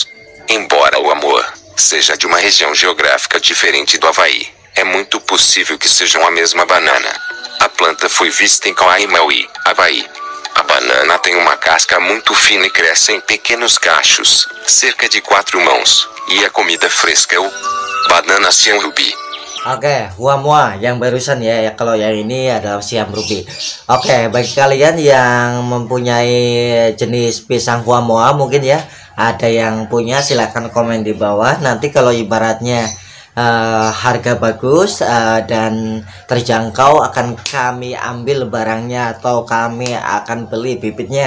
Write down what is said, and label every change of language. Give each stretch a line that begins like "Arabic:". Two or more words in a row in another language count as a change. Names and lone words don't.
Portuguese: Embora o amor seja de uma região geográfica diferente do Havaí, é muito possível que sejam a mesma banana. A planta foi vista em Kauai, Maui, Havaí. A banana tem uma casca muito fina e cresce em pequenos cachos, cerca de 4 mãos, e a comida fresca é o banana Siam Ruby.
Indonesian: Oke, Huamua yang barusan ya, kalau yang ini adalah Siam Ruby. Oke, bagi kalian yang mempunyai jenis pisang Huamua mungkin ya, ada yang punya, silahkan komen di bawah. Nanti kalau ibaratnya harga bagus dan terjangkau, akan kami ambil barangnya atau kami akan beli bibitnya.